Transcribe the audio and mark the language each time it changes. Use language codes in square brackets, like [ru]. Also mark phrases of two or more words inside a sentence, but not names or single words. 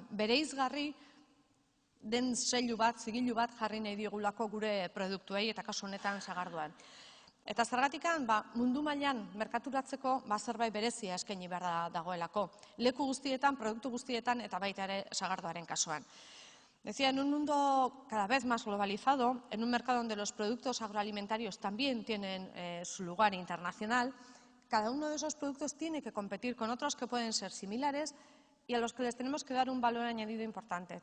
[eu] Bereizgarri den zigilu bat jarri nahi digulako gure produktuei, eta kasu honetan sagardoan. Eta zergatikan mundu mailan merkaturatzeko zerbait berezia eskaini behar dagoelako. Leku guztietan, produktu guztietan, eta baita ere sagardoaren kasuan. [es] Decía, en un mundo cada vez más globalizado, en un mercado donde los productos agroalimentarios también tienen su lugar internacional, cada uno de esos productos tiene que competir con otros que pueden ser similares y a los que les tenemos que dar un valor añadido importante.